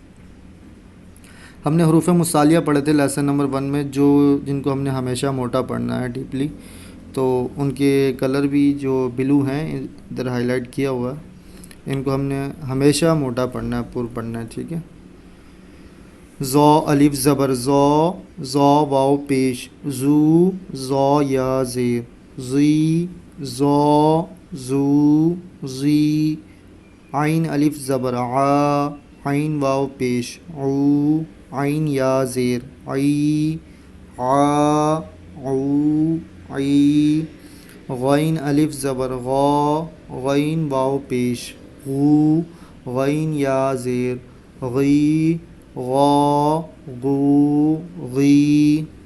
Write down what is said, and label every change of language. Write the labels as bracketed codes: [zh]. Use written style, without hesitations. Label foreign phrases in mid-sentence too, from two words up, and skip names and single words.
[ur] ہم نے حروف مصالیہ پڑھے تھے [en] lesson number [ur] 1 میں، جن کو ہم نے ہمیشہ موٹا پڑھنا ہے ڈیپلی. تو ان کے کلر بھی جو بلو ہیں ادھر ہائی لائٹ کیا ہوا ہے، ان کو ہم نے ہمیشہ موٹا پڑھنا ہے، پر پڑھنا ہے. ٹھیک ہے. ذا الف زبر ذا، ذا واو پیش، زو ذا یا زیر زی، ذا زو زی. عین الف زبر عا، عین واو پیش، عو عین یا زیر عی، عا عو عی. غین الف زبر غا، غین واو پیش، غو غین یا زیر غی، غا غو غی.